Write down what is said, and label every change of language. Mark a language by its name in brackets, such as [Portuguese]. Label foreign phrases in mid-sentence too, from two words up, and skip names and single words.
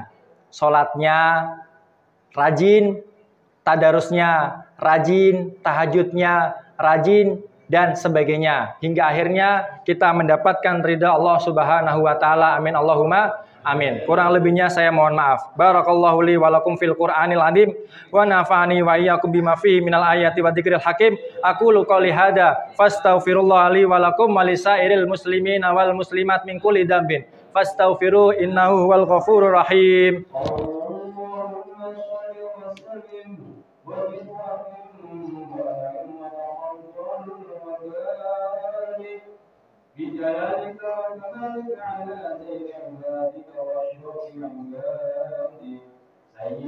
[Indonesian] Sholatnya rajin, tadarusnya rajin, tahajudnya rajin, dan sebagainya. Hingga akhirnya kita mendapatkan ridha [Arabic] الله سبحانه وتعالى. آمين اللهم آمين. [Indonesian] Kurang lebihnya saya mohon maaf. [Arabic] بارك الله لي ولكم في القرآن العظيم ونفعني وإياكم بما فيه من الآيات والذكر الحكيم. أقول قولي هذا فأستغفر الله لي ولكم ولسائر المسلمين والمسلمات من كل ذنب. فاستغفروه إنه هو الغفور الرحيم. بجلالك وكمالك على سيد عبادك واشرف عبادك سيد